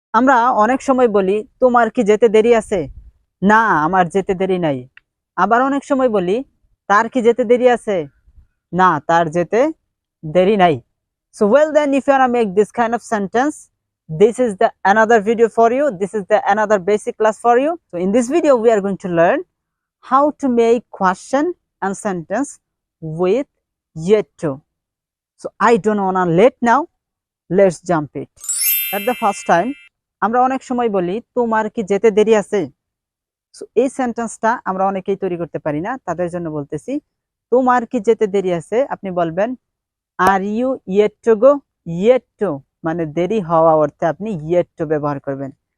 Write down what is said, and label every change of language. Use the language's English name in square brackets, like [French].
[Bangla] আমরা অনেক সময় বলি তোমার কি যেতে দেরি আছে? না, আমার যেতে দেরি নাই। আবার অনেক সময় বলি তার কি যেতে দেরি আছে? না, তার যেতে দেরি নাই। [English] So well then, if you wanna make this kind of sentence, this is the another video for you. This is the another basic class for you. So in this video we are going to learn how to make question and sentence with yet to. So I don't wanna late now. Let's jump it. At the first time, [Bangla] আমরা অনেক সময় বলি তোমার কি যেতে দেরি আছে? So এই সেন্টেন্সটা আমরা অনেকেই তৈরি করতে পারি না, তাদের জন্য বলতেছি তোমার কি যেতে দেরি আছে। আপনি বলবেন [English] Are you yet to go. [Bangla] Yet two মানে দেরি হওয়া অর্থে আপনি ইয়েট টু ব্যবহার করবেন।